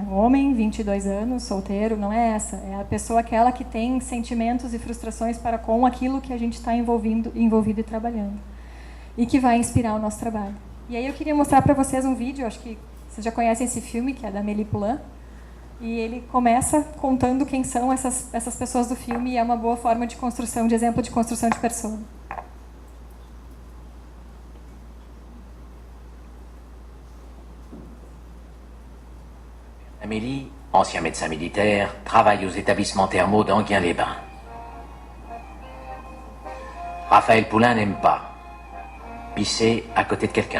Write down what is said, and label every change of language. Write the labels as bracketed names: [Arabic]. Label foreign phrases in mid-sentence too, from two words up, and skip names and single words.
[Portuguese] Homem, 22 anos, solteiro, não é essa. É a pessoa aquela que tem sentimentos e frustrações para com aquilo que a gente está envolvido e trabalhando. E que vai inspirar o nosso trabalho. E aí eu queria mostrar para vocês um vídeo, acho que vocês já conhecem esse filme, que é da Amélie Poulain. E ele começa contando quem são essas pessoas do filme, e é uma boa forma de construção, de exemplo de construção de persona. [French] Amélie, ancien médecin militaire, travaille aux établissements thermaux d'Enghien-les-Bains. Raphaël Poulain n'aime pas pisser à côté de quelqu'un.